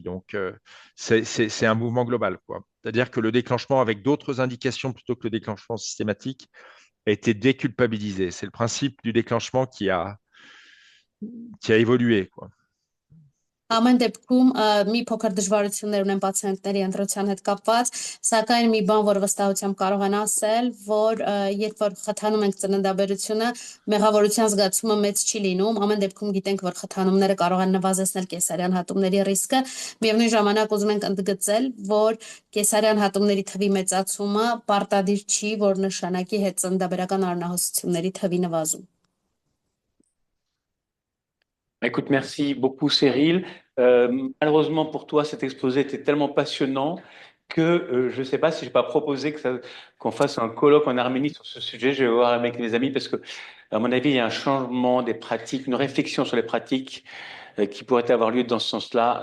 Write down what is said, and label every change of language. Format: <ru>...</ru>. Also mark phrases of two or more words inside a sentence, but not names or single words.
<fr>Donc, c'est un mouvement global, quoi. C'est-à-dire que le déclenchement avec d'autres indications plutôt que le déclenchement systématique été déculpabilisé. C'est le principe du déclenchement qui a évolué, quoi.</fr> <hy>Ամեն դեպքում մի փոքր դժվարություններ ունեն պացիենտների ընտրության հետ կապված, սակայն մի բան, որ վստահությամբ կարող են ասել, որ երբ որ խթանում ենք ծննդաբերությունը, մեղավորության զգացումը մեծ չի լինում, ամեն դեպքում գիտենք, որ խթանումները կարող են նվազեցնել կեսարյան հատումների ռիսկը, միևնույն ժամանակ ուզում ենք ընդգծել, որ կեսարյան հատումների թվի մեծացումը պարտադիր չի, որ նշանակի հետծննդաբերական արյունահոսությունների թվի նվազում։</hy> <fr>Écoute, merci beaucoup, Cyril. Malheureusement pour toi, cet exposé était tellement passionnant que je ne sais pas si je vais pas proposer qu'on fasse un colloque en Arménie sur ce sujet. Je vais voir avec mes amis parce que, à mon avis, il y a un changement des pratiques, une réflexion sur les pratiques qui pourrait avoir lieu dans ce sens-là.</fr>